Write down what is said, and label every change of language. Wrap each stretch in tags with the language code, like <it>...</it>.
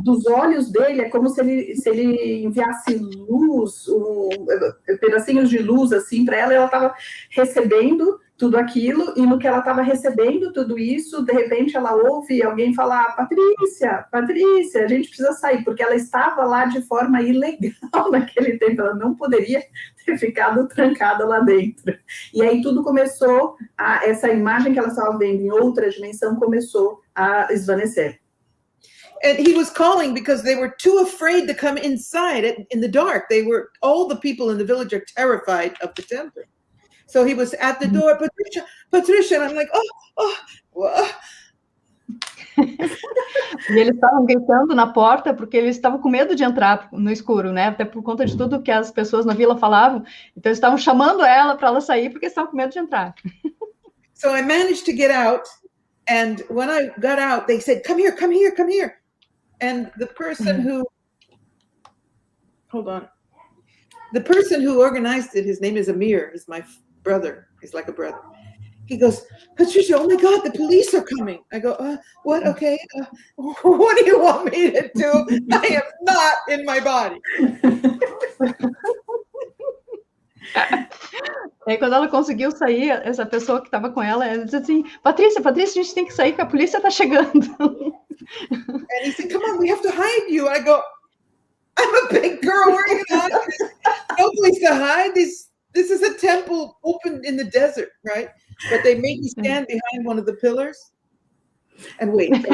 <pt>Dos olhos dele, é como se ele enviasse luz, pedacinhos de luz assim para ela, e ela estava recebendo tudo aquilo, e no que ela estava recebendo tudo isso, de repente ela ouve alguém falar, Patrícia, Patrícia, a gente precisa sair, porque ela estava lá de forma ilegal naquele tempo, ela não poderia ter ficado trancada lá dentro. E aí tudo começou, essa imagem que ela estava vendo em outra dimensão começou a esvanecer.</pt> <en>And he was calling because they were too afraid to come inside in the dark. All the people in the village are terrified of the temple. So he was at the door, Patricia, Patricia, and I'm like, oh.</en> <pt>E eles estavam gritando na porta porque eles estavam com medo de entrar no escuro, né? Até por conta de tudo que as pessoas na vila falavam. Então eles estavam chamando ela para ela sair porque estavam com medo de entrar.</pt> <en>So I managed to get out, and when I got out, they said, come here, come here, come here. And the person who, hold on, the person who organized it, his name is Amir, he's my brother, he's like a brother. He goes, Patricia, oh my God, the police are coming. I go, what? Okay. What do you want me to do? I am not in my body.</en> <pt>Aí quando ela conseguiu sair, essa pessoa que estava com ela disse assim, Patrícia, a gente tem que sair, que a polícia está chegando.</pt> <en>And he said, come on, we have to hide you. I go, I'm a big girl, where are you going to hide? No place to hide. This is a temple open in the desert, right? But they made me stand behind one of the pillars and wait.</en>